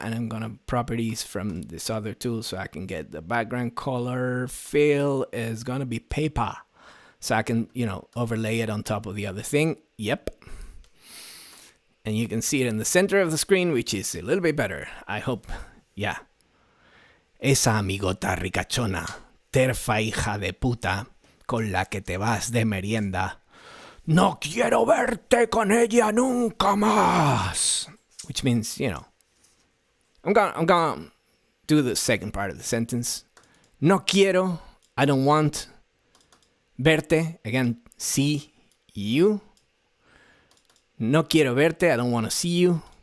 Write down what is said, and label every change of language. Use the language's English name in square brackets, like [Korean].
[English] And I'm gonna properties from this other tool so I can get the background color. Fill is gonna be paper. So I can, overlay it on top of the other thing. Yep. And you can see it in the center of the screen, which is a little bit better. I hope. Yeah. [Spanish] Esa amigota ricachona, terfa hija de puta, con la que te vas de merienda. No quiero verte con ella nunca más. [English] Which means, I'm gonna do the second part of the sentence. No quiero, I don't want. Verte, again, see you. [Spanish] No quiero verte, [English] I don't want to see you.